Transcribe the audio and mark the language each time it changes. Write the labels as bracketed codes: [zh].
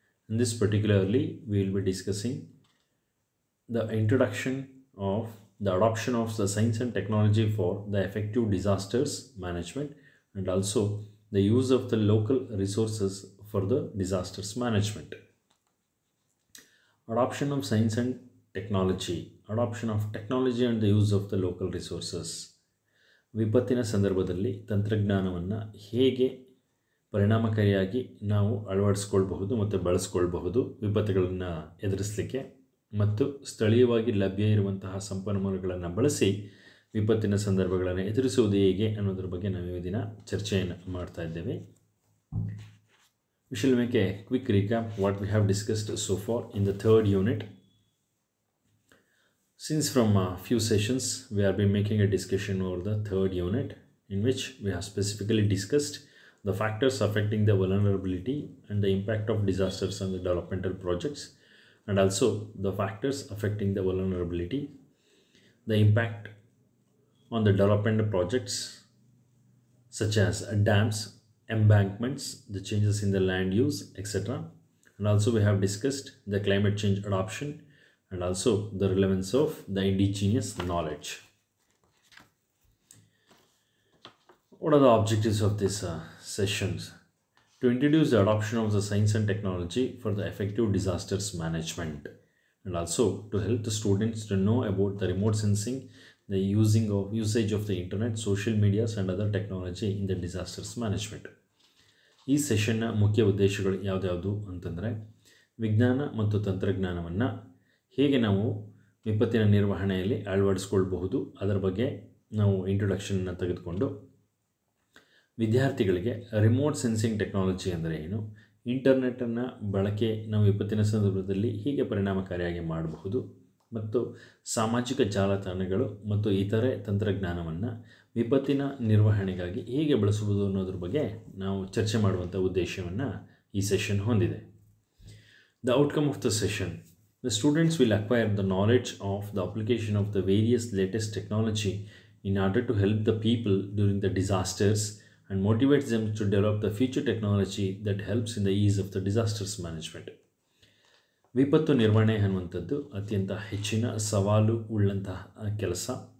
[en] In this particularly, we will be discussing the introduction of the adoption of the science and technology for the effective disasters management and also the use of the local resources for the disasters management. Adoption of science and technology and the use of the local resources. [kn] ವಿಪತ್ತಿನ ಸಂದರ್ಭದಲ್ಲಿ ತಂತ್ರಜ್ಞಾನವನ್ನು ಹೇಗೆ ಪರಿಣಾಮಕಾರಿಯಾಗಿ ನಾವು ಅಳವಡಿಸಿಕೊಳ್ಳಬಹುದು ಮತ್ತು ಬಳಸಿಕೊಳ್ಳಬಹುದು ವಿಪತ್ತುಗಳನ್ನು ಎದುರಿಸಲಿಕ್ಕೆ ಮತ್ತು ಸ್ಥಳೀಯವಾಗಿ ಲಭ್ಯ ಇರುವಂತಹ ಸಂಪನ್ಮೂಲಗಳನ್ನು ಬಳಸಿ ವಿಪತ್ತಿನ ಸಂದರ್ಭಗಳನ್ನು ಎದುರಿಸುವುದು ಹೇಗೆ ಅನ್ನೋದ್ರ ಬಗ್ಗೆ ನಾವು ಈ ದಿನ ಚರ್ಚೆಯನ್ನು ಮಾಡ್ತಾ ಇದ್ದೇವೆ. [en] We shall make a quick recap what we have discussed so far in the third unit. Since from a few sessions we have been making a discussion over the third unit in which we have specifically discussed the factors affecting the vulnerability and the impact of disasters on the developmental projects and also the factors affecting the vulnerability, the impact on the developmental projects such as dams, embankments, the changes in the land use, etc. And also we have discussed the climate change adoption and also the relevance of the indigenous knowledge. What are the objectives of these sessions? To introduce the adoption of the science and technology for the effective disasters management and also to help the students to know about the remote sensing, the usage of the internet, social medias and other technology in the disasters management. [kn] ಈ ಸೆಷನ್ನ ಮುಖ್ಯ ಉದ್ದೇಶಗಳು ಯಾವುದ್ಯಾವುದು ಅಂತಂದರೆ ವಿಜ್ಞಾನ ಮತ್ತು ತಂತ್ರಜ್ಞಾನವನ್ನು ಹೇಗೆ ನಾವು ವಿಪತ್ತಿನ ನಿರ್ವಹಣೆಯಲ್ಲಿ ಅಳವಡಿಸ್ಕೊಳ್ಬಹುದು ಅದರ ಬಗ್ಗೆ ನಾವು ಇಂಟ್ರೊಡಕ್ಷನನ್ನು ತೆಗೆದುಕೊಂಡು ವಿದ್ಯಾರ್ಥಿಗಳಿಗೆ ರಿಮೋಟ್ ಸೆನ್ಸಿಂಗ್ ಟೆಕ್ನಾಲಜಿ ಅಂದರೆ ಏನು, ಇಂಟರ್ನೆಟ್ಟನ್ನು ಬಳಕೆ ನಾವು ವಿಪತ್ತಿನ ಸಂದರ್ಭದಲ್ಲಿ ಹೇಗೆ ಪರಿಣಾಮಕಾರಿಯಾಗಿ ಮಾಡಬಹುದು ಮತ್ತು ಸಾಮಾಜಿಕ ಜಾಲತಾಣಗಳು ಮತ್ತು ಇತರೆ ತಂತ್ರಜ್ಞಾನವನ್ನು ವಿಪತ್ತಿನ ನಿರ್ವಹಣೆಗಾಗಿ ಹೇಗೆ ಬಳಸುವುದು ಅನ್ನೋದ್ರ ಬಗ್ಗೆ ನಾವು ಚರ್ಚೆ ಮಾಡುವಂಥ ಉದ್ದೇಶವನ್ನು ಈ ಸೆಷನ್ ಹೊಂದಿದೆ. [en] The outcome of the session: the students will acquire the knowledge of the application of the various latest technology in order to help the people during the disasters and motivates them to develop the future technology that helps in the ease of the disasters management. [kn] ವಿಪತ್ತು ನಿರ್ವಹಣೆ ಅನ್ನುವಂಥದ್ದು ಅತ್ಯಂತ ಹೆಚ್ಚಿನ ಸವಾಲು ಉಳ್ಳಂತಹ ಕೆಲಸ.